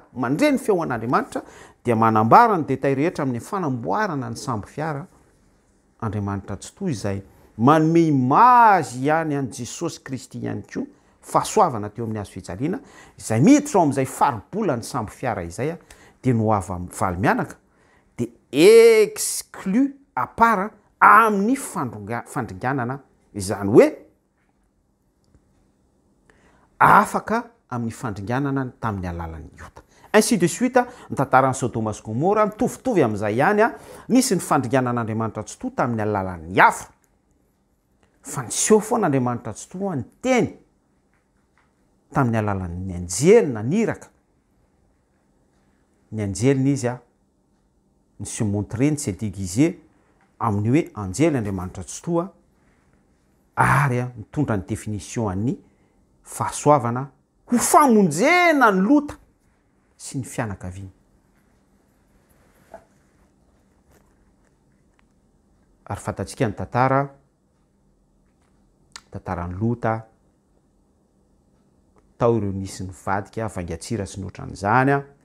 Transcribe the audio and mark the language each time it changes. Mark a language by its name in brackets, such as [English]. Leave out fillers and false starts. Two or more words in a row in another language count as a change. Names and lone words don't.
[Malagasy] mandre ny feon'Andriamanitra dia manambara ny detay rehetra amin'ny fanamboarana ny sambo fiara Andriamanitra tsoto izay manome imazy ihany an Jesosy Kristy ihany koa fahasoavana teo amin'ny hazo fijaliana izay miditra ao amin'izay faribola ny sambo fiara izay dia no avy valy mianaka dia [French] exclu à part [Malagasy] amin'ny fandringanana izany hoe afaka amin'ny fandringanana tamin'ny alalan'ny iota [French] ainsi de suite [Malagasy] ny tantaran'ny Sodoma sy Gomora mitovitovy amin'izay ihany nisy ny fandringanan'Andriamanitra tsy to tamin'ny alalan'ny afo fa niseho foana Andriamanitra tsy to ny teny tamin'ny alalan'ny anjely naniraka ny anjeliny izy ny [French] se montrer [Malagasy] ny [French] se déguiser [Malagasy] amin'ny hoe anjely Andriamanitra tsy to ary mitondra ny définition an'ny fahasoavana ho famonjena ny lota sy ny fianakaviana ary fantatsika ny tantarany lota tao ireo nisy ny vadika vangatsira sy ny ohatran'izany